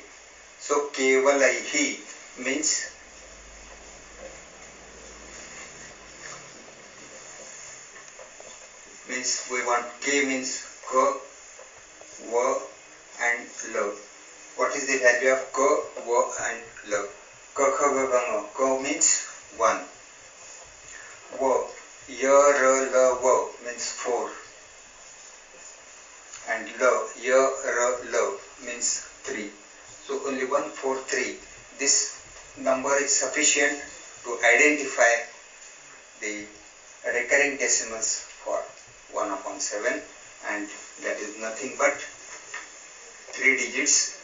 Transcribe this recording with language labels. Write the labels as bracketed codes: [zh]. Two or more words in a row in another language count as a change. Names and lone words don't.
[en] So Kevalaihi means we want K means Ka, Va and La. What is the value of Ka, Va and La? Ka, Kha, Ga, Ga, Nga. Ka means 1. Va, Ya, Ra, La, Va means 4. And La, Ya, Ra, La means 3. So only 1, 4, 3. This number is sufficient to identify the recurring decimals for 1 upon 7, and that is nothing but 3 digits.